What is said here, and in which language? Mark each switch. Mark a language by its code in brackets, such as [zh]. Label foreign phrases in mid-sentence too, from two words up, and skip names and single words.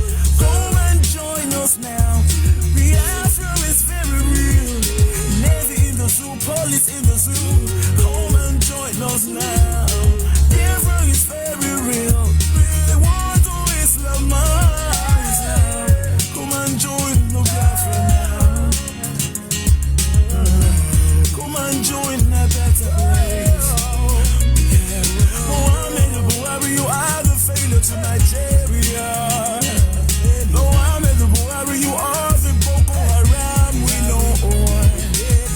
[en] Come and join us now. Biafra is very real. Navy in the zoo, police in the zoo. Come and join us now. Biafra is very real. They want to Islamize now. Come and join the Biafra now. Come and join a better place. Mohammed Buhari, you are the failure to Nigeria. Mohammed Buhari, you are the Boko Haram, we know.